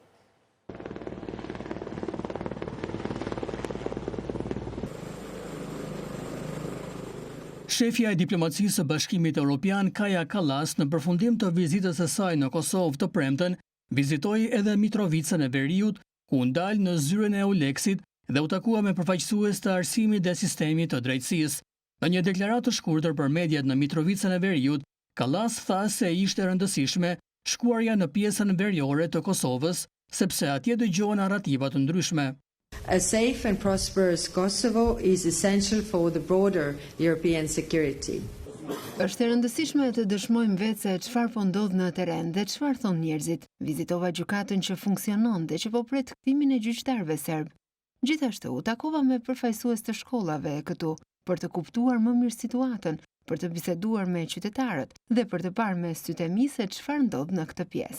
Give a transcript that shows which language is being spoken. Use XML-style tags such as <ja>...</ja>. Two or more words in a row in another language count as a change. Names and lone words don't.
<sq>Shefja e diplomacisë së Bashkimit Evropian Kaja Kallas në përfundim të vizitës së saj në Kosovë të premten, vizitoi edhe Mitrovicën e Veriut, ku ndal në zyrën e Euleksit dhe u takua me përfaqësues të arsimit dhe sistemit të drejtësisë. Në një deklaratë të shkurtër për mediat në Mitrovicën e Veriut, Kallas tha se ishte rëndësishme shkuarja në pjesën veriore të Kosovës, sepse atje dëgjohen narrativa të ndryshme.</sq> <en>A safe and prosperous Kosovo is essential for the broader European security.</en> <sq>Është e rëndësishme të dëshmojmë vetë se çfarë po ndodh në terren dhe çfarë thon njerëzit. Vizitova gjykatën që funksionon dhe që po pret kthimin e gjyqtarëve serb. Gjithashtu u takova me përfaqësues të shkollave këtu për të kuptuar më mirë situatën, për të biseduar me qytetarët dhe për të parë me sytë e mi se çfarë ndodh në këtë pjesë.</sq>